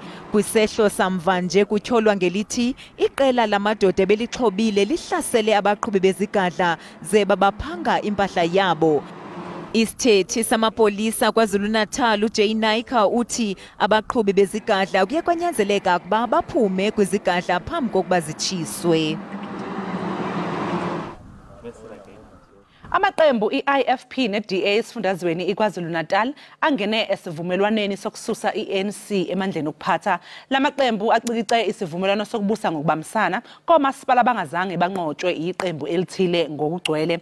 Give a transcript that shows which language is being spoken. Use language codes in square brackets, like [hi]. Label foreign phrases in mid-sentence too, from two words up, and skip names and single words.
[xh] Kwisehlo samvanje kutyholwa ngelithi iqela lamadoda belixhobile lihlasele abaqhubi bezigadla ze babaphanga impahla yabo. Isithethi samapolisa KwaZulu-Natal uJay Naika uthi abaqhubi bezigadla kuye kwanyanzeleka ukuba baphume kwizigadla phambi kokuba zitshiswe. [zu] Amaqembu iIFP neDA esifundazweni iKwaZulu-Natal angene esivumelwaneni sokususa iANC emandleni okuphatha. Lamaqembu acikice isivumelwano sokubusa ngokubambisana komasipala bangazange banqotshwe iqembu elithile ngokugcwele.